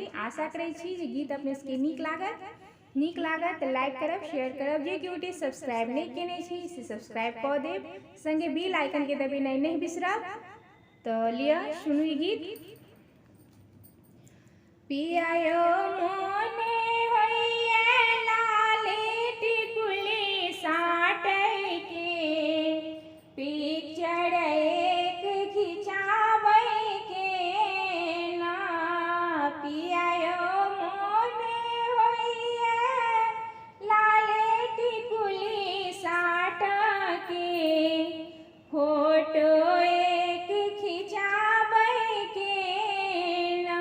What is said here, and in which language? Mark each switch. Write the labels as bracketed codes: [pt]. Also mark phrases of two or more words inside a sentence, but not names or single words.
[mai] आशा करै छी जे गीत अपने सबके नीक लागत तऽ लाइक करब, शेयर करब। जे केओ सब्सक्राइब नहीं केने छी से सब्सक्राइब कऽ देब, संगे [en] bell icon [mai] के दबेनाइ नहीं बिसरब। तऽ लिअ सुनू ई गीत। पिया यो मोने होइए लाले टिकुली साटै के, पिक्चर एक खिंचाबै के ना। पिया यो मोने होइए लाले टिकुली साटै के, फोटो एक खिंचाबै के ना।